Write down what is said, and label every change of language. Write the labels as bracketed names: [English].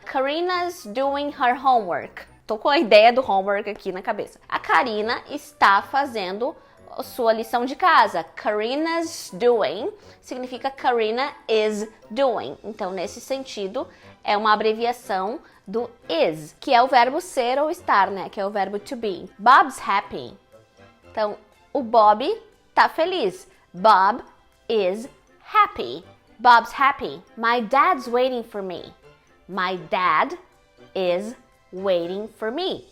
[English] Karina's doing her homework. [Portuguese] Tô com a ideia do homework aqui na cabeça. A Karina está fazendo sua lição de casa. [English] Karina's doing significa Karina is doing. [Portuguese] Então, nesse sentido, é uma abreviação do is, que é o verbo ser ou estar, né? Que é o verbo to be. Bob's happy. Então, o Bob tá feliz. [English] Bob is happy. Bob's happy. My dad's waiting for me. My dad is waiting for me.